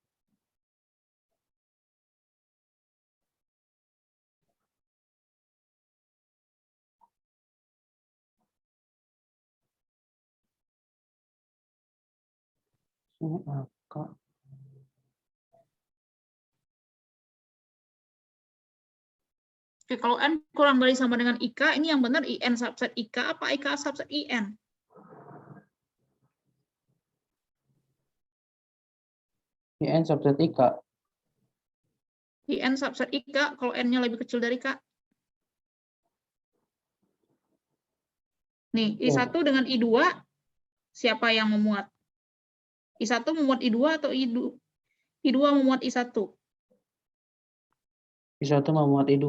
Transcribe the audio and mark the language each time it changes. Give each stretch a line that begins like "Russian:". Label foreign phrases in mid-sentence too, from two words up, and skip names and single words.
Indonesian: Ini AK. Oke, kalau N kurang dari sama dengan IK, ini yang benar IN subset IK apa IK subset IN? IN subset IK. IN subset IK kalau N-nya lebih kecil dari K. Nih, I1 dengan I2, siapa yang memuat? I1 memuat I2 atau I2 memuat I1? I1 memuat I2.